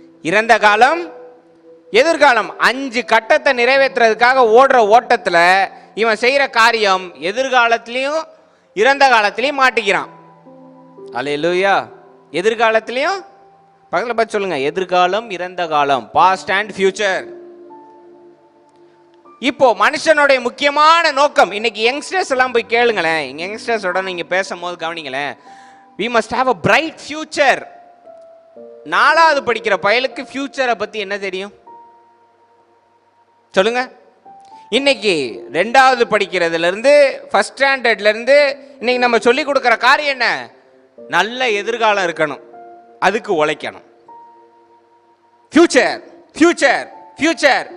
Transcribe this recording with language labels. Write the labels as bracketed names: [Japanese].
[Tamil] இறந்த காலம், எதிர்காலம். 5 கட்டத்தை நிறைவேற்றுறதுக்காக ஓடுற ஓட்டத்தில் இவன் செய்கிற காரியம் எதிர்காலத்திலையும் இறந்த காலத்திலையும் மாட்டிக்கிறான். அல்லேலூயா. எதிர்காலத்திலையும், பக்கத்தில் பார்த்து சொல்லுங்க, எதிர்காலம், இறந்த காலம், [English] Past and future. [Tamil] இப்போ மனுஷனுடைய முக்கியமான நோக்கம், இன்னைக்கு யங்ஸ்டர்ஸ் எல்லாம் போய் கேளுங்களேன், யங்ஸ்டர்ஸோட நீங்க பேசும்போது கவனிங்களேன். [English] we must have a bright future. [Tamil] 4வது படிக்கிற பயலுக்கு ஃபியூச்சரை பத்தி என்ன தெரியும் சொல்லுங்க? இன்னைக்கு 2வது படிக்கிறதுல இருந்து, ஃபர்ஸ்ட் ஸ்டாண்டர்ட்ல இருந்து இன்னைக்கு நம்ம சொல்லி கொடுக்கிற காரியம் என்ன? நல்ல எதிர்காலம் இருக்கணும், அதுக்கு உழைக்கணும். Future, future, future.